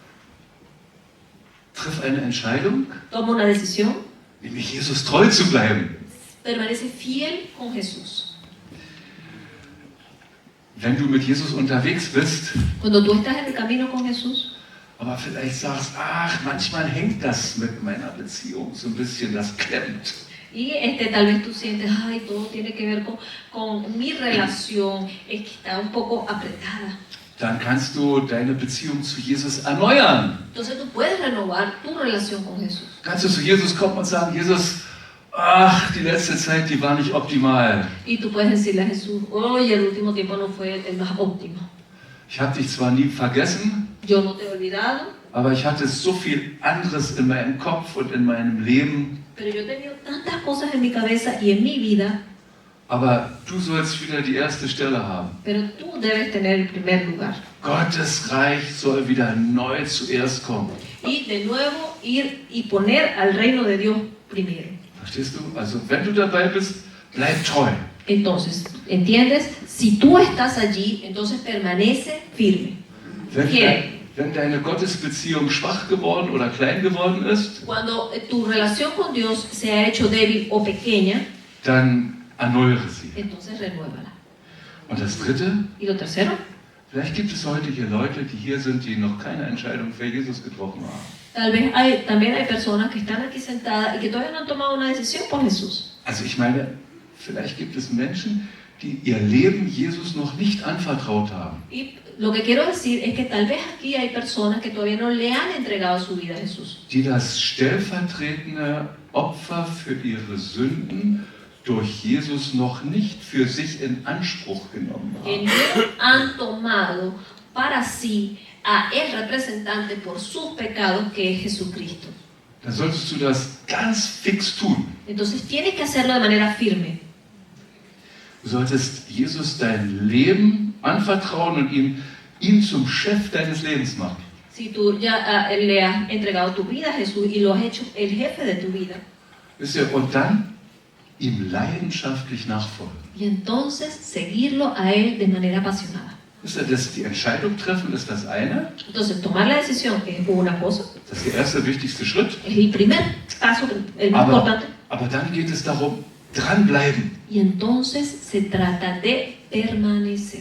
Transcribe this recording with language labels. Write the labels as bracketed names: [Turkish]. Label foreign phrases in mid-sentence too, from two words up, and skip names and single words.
[German] Triff eine Entscheidung, [Spanish] Toma una decisión, [German] nämlich Jesus treu zu bleiben. [Spanish] permanece fiel con Jesús. [German] Wenn du mit Jesus unterwegs bist, [Spanish] Cuando tú estás en el camino con Jesús, [German] aber vielleicht sagst, ach, manchmal hängt das mit meiner Beziehung so ein bisschen, das klemmt. [Spanish] y tal vez tú sientes, ay, todo tiene que ver con mi relación, es que está un poco apretada. [German] Dann kannst du deine Beziehung zu Jesus erneuern. [Spanish] Entonces tú puedes renovar tu relación con Jesús. [German] Kannst du zu Jesus kommen und sagen, Jesus, ach, die letzte Zeit, die war nicht optimal. [Spanish] Y tú puedes decirle a Jesús, oye, el último tiempo no fue el más óptimo. [German] Ich habe dich zwar nie vergessen, [Spanish] Yo no te he olvidado, [German] aber ich hatte so viel anderes in meinem Kopf und in meinem Leben. [Spanish] pero yo he tenido tantas cosas en mi cabeza y en mi vida, [German] Aber du sollst wieder die erste Stelle haben. [Spanish] pero tú debes tener el primer lugar. [German] Gottes Reich soll wieder neu zuerst kommen. [Spanish] Y de nuevo ir y poner al reino de Dios primero. [German] Verstehst du? Also wenn du dabei bist, bleib treu. [Spanish] Entonces, ¿entiendes? Si tú estás allí, entonces permanece firme. [German] Wenn, [Spanish] Fiel. [German] wenn deine Gottesbeziehung schwach geworden oder klein geworden ist, [Spanish] Cuando tu relación con Dios se ha hecho débil o pequeña, [German] dann erneuere sie. [Spanish] entonces renuévala. [German] Und das Dritte, [Spanish] Y lo tercero, [German] vielleicht gibt es heute hier Leute, die hier sind, die noch keine Entscheidung für Jesus getroffen haben. [Spanish] tal vez también hay personas que están aquí sentadas y que todavía no han tomado una decisión por Jesús. [German] Also ich meine, vielleicht gibt es Menschen, die ihr Leben Jesus noch nicht anvertraut haben. [Spanish] Y lo que quiero decir es que tal vez aquí hay personas que todavía no le han entregado su vida a Jesús. [German] Die das stellvertretende Opfer für ihre Sünden durch Jesus noch nicht für sich in Anspruch genommen [Spanish] Que [German] haben. [Spanish] no han tomado para sí a el representante por sus pecados, que es Jesucristo. [German] Dann solltest du das ganz fix tun. [Spanish] Entonces tienes que hacerlo de manera firme. [German] Du solltest Jesus dein Leben anvertrauen und ihn zum Chef deines Lebens machen. [Spanish] Si tú ya le has entregado tu vida a Jesús y lo has hecho el jefe de tu vida, [German] Wisst ihr, und dann ihm leidenschaftlich nachfolgen. [Spanish] y entonces seguirlo a Él de manera apasionada. [German] Wisst ihr, die Entscheidung treffen ist das eine, [Spanish] Entonces tomar la decisión es una cosa, [German] das ist der erste wichtigste Schritt, [Spanish] es el primer paso, el más importante. [German] aber dann geht es darum, dranbleiben. [Spanish] Y entonces se trata de permanecer.